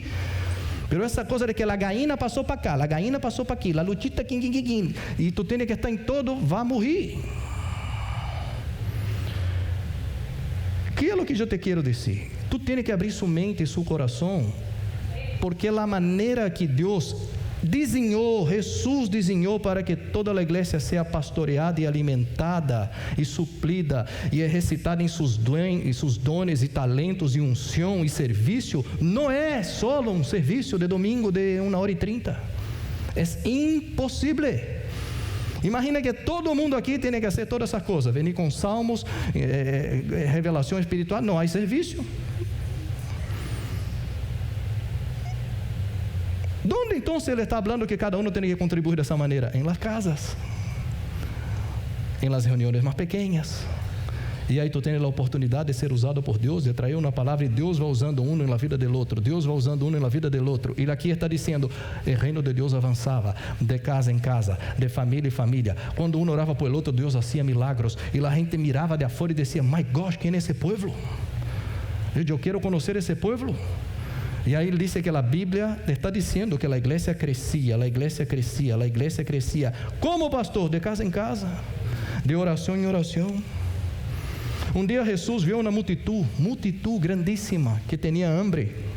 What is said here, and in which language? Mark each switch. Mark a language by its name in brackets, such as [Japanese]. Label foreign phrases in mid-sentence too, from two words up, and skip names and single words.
[Portuguese] Pero essa coisa de que a gallina passou para cá, a gallina passou para aqui, a lutita quim, e tu tem que estar em todo, vai morrer. Que é o que eu te quero dizer? Tu tem que abrir sua mente e seu coração, porque a maneira que Deus [Spanish] Jesús diseñó para que toda la iglesia sea pastoreada y alimentada y suplida y ejercitada en sus dones y talentos y unción y servicio. No es solo un servicio de domingo de 1h30. Es imposible. Imagina que todo mundo aquí tiene que hacer todas esas cosas, venir con salmos, revelación espiritual. No hay servicio. ¿Dónde entonces ele está hablando que cada uno tiene que contribuir de esa manera? En las casas, en las reuniones más pequeñas. [Portuguese] E aí tu tens a oportunidade de ser usado por Deus, de trazer uma palavra, e Deus vai usando um na vida do outro, Deus vai usando um na vida do outro. E aqui está dizendo, o reino de Deus avançava, de casa em casa, de família em família. Quando um orava por outro, Deus fazia milagros, e a gente mirava de afora e dizia, [English] my gosh, [Portuguese] quem é esse povo? Eu quero conhecer esse povo. E aí ele disse que a Bíblia está dizendo que a igreja crescia, a igreja crescia, a igreja crescia. Como pastor? De casa em casa, de oração em oração. Um dia Jesus viu uma multitud grandíssima, que tinha hambre.